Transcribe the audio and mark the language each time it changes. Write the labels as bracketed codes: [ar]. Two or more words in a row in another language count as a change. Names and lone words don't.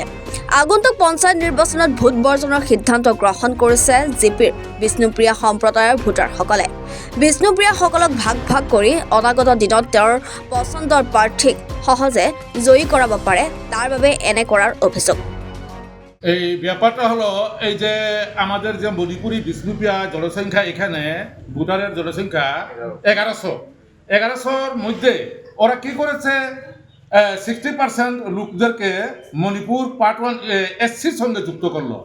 [as] আগন্তুক পঞ্চায়ত নিৰ্বাচনত ভোট বৰ্জনৰ সিদ্ধান্ত গ্ৰহণ কৰিছে জিপিৰ বিষ্ণুপ্ৰিয়া সম্প্ৰদায়ৰ ভোটাৰসকলে। বিষ্ণুপ্ৰিয়াসকলক ভাগ ভাগ কৰি অনাগত দিনত তেওঁৰ পচন্দৰ প্ৰাৰ্থীক সহজে জয়ী কৰাব পাৰে, তাৰ বাবে এনে কৰাৰ অভিযোগ। [bn] এই ব্যাপারটা হলো এই যে আমাদের যে মণিপুরি বিষ্ণুপ্রিয়া জনসংখ্যা এখানে ভোটারের জনসংখ্যা 1100 মধ্যে ওরা কি করেছে 60% লোকদেরকে মণিপুর পার্ট 1 SCর সঙ্গে যুক্ত করলো।